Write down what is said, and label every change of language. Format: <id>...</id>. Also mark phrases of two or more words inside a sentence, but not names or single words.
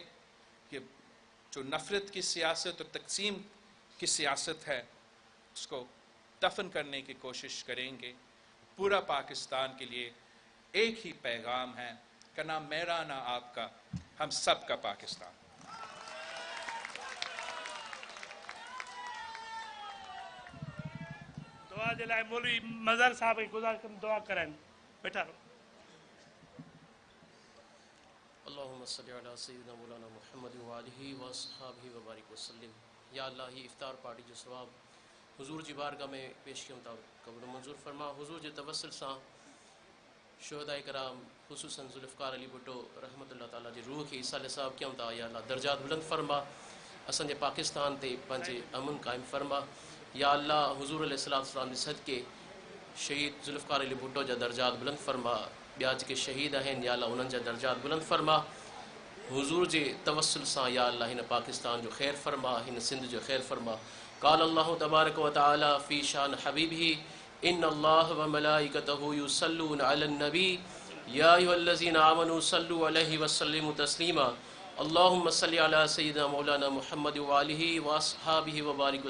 <ur>کہ جو نفرت کی سیاست اور تقسیم کی سیاست ہے اس کو دفن کرنے کی کوشش کریں گے. پورا پاکستان کے لیے ایک ہی پیغام ہے کہ نہ میرا نہ آپ کا، ہم سب کا پاکستان.</ur> <sd>दुआ जे लाइ मौलवी मज़हर साहब खे गुज़ारिश कंदुमि दुआ करनि। वेठा रहो।</sd> <ar>اللهم صل على سيدنا مولانا محمد و آله و أصحابه و بارك وسلم. يا الله,</ar> <sd>ही इफ्तार पार्टी जो सवाब हुजूर जी बारगाह में पेश किया था कबूल मंजूर फरमा। हुजूर जे तवस्सुल सां शुहदाए कराम खुसूसन जुल्फ़कार अली भुट्टो</sd> <ar>رحمة الله تعالى</ar> <sd>जी रूह खे ईसाल साहब कयूं था।</sd> <ar>يا الله</ar> <sd>दर्जात बुलंद फरमा, असांजे पाकिस्तान ते पंहिंजे अमन क़ाइम फरमा।</sd> <ar>يا الله,</ar> <sd>हुजूर अलैहिस्सलाम जे सदके शहीद जुल्फ़कार अली भुट्टो जा दर्जात बुलंद फरमा। ॿिया जेके शहीद आहिनि,</sd> <ar>يا الله</ar> <sd>उन्हनि जा दर्जात बुलंद फरमा। حضور جے توسل سان</sd> <ar>یا اللہ</ar> <sd>ہن پاکستان جو خیر فرما، ہن سندھ جو خیر فرما.</sd> <ar>قال اللہ تبارک و تعالی فی شان حبیبہ ان اللہ و ملائکتہ یصلون علی النبی یا ایھا الذین آمنوا صلوا علیہ وسلموا تسلیما. اللہم صلی علی سیدنا مولانا محمد وآلہ واصحابہ وبارک وسلم.</ar>